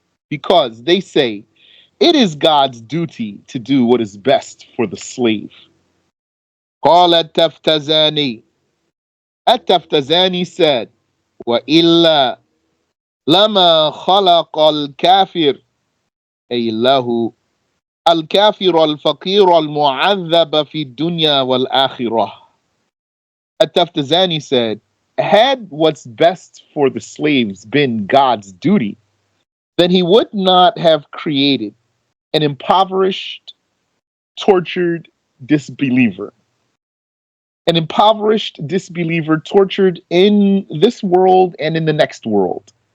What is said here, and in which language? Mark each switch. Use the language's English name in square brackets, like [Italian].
[English] Because they say it is God's duty to do what is best for the slave. [Arabic] قال التفتزاني. التفتزاني said, وإلا لما خلق الكافر أي له الكافر الفقير المعذب في الدنيا والآخرة. [English] At-Taftazani said, had what's best for the slaves been God's duty, then he would not have created an impoverished, tortured disbeliever. An impoverished disbeliever tortured in this world and in the next world.